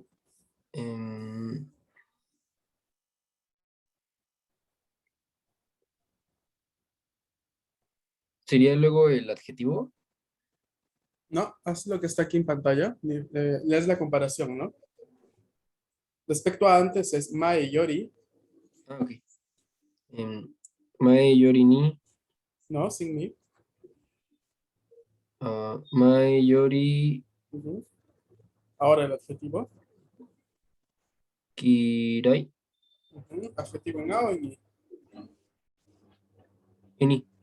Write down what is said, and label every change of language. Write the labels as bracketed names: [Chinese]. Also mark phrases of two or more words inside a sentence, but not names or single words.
[Spanish] em, sería luego el adjetivo. No, haz lo que está aquí en pantalla. Lees la comparación, ¿no? Respecto a antes es [Japanese] 前より, Ah, ok. 前よりに [Spanish] ¿no? Sin mi. [Japanese] 前より [Spanish] Ujú. Ahora el adjetivo. [Japanese] kirai [Spanish] Ujú. Adjetivo en A o en I. [Japanese] ni.